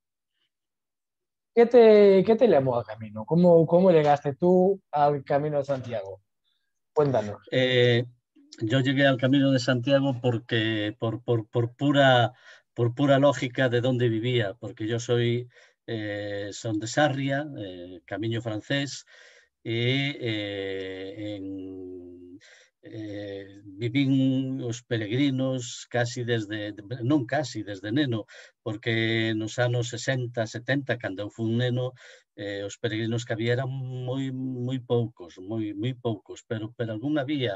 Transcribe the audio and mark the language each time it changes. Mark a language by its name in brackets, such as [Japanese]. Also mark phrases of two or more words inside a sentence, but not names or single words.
[Spanish] Qué te llamó al camino? Cómo llegaste tú al Camino de Santiago? Cuéntanos. Eh, yo llegué al Camino de Santiago porque por pura lógica de dónde vivía, porque yo son de Sarria, [Galician] Camiño francés, e vivín os peregrinos desde neno, porque nos anos 60, 70, cando eu fui un neno, os peregrinos que había eran moi poucos, pero algún había.